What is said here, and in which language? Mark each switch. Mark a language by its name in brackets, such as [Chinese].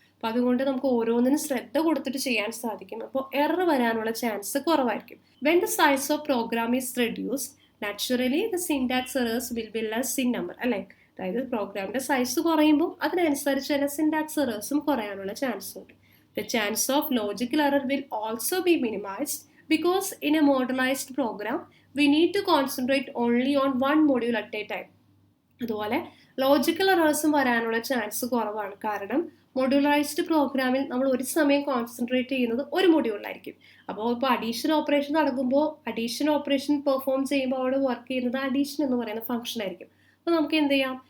[Malayalam] അപ്പോൾ അതുകൊണ്ട് നമുക്ക് ഓരോന്നിനും ശ്രദ്ധ കൊടുത്തിട്ട് ചെയ്യാൻ സാധിക്കും. അപ്പോൾ എറർ വരാനുള്ള ചാൻസ് കുറവായിരിക്കും. [English] When the size of program is reduced naturally the syntax errors will be less in number. അല്ലേ? [Malayalam] അതായത് പ്രോഗ്രാമിൻ്റെ സൈസ് കുറയുമ്പോൾ അതിനനുസരിച്ച് തന്നെ സിൻടാക്സ് എറേഴ്സും കുറയാനുള്ള ചാൻസ് ഉണ്ട്. [English] The chance of logical error will also be minimised because in a modularized program we need to concentrate only on one module at a time. [Malayalam] അതുപോലെ logical എറേഴ്സും വരാനുള്ള ചാൻസ് കുറവാണ്. കാരണം മോഡുലറൈസ്ഡ് പ്രോഗ്രാമിൽ നമ്മൾ ഒരു സമയം കോൺസെൻട്രേറ്റ് ചെയ്യുന്നത് ഒരു മൊഡ്യൂളിലായിരിക്കും. അപ്പോൾ ഇപ്പോൾ അഡീഷൻ ഓപ്പറേഷൻ നടക്കുമ്പോൾ അഡീഷൻ ഓപ്പറേഷൻ പെർഫോം ചെയ്യുമ്പോൾ അവിടെ വർക്ക് ചെയ്യുന്നത് അഡീഷൻ എന്ന് പറയുന്ന ഫംഗ്ഷൻ ആയിരിക്കും. അപ്പോൾ നമുക്ക് എന്ത് ചെയ്യാം?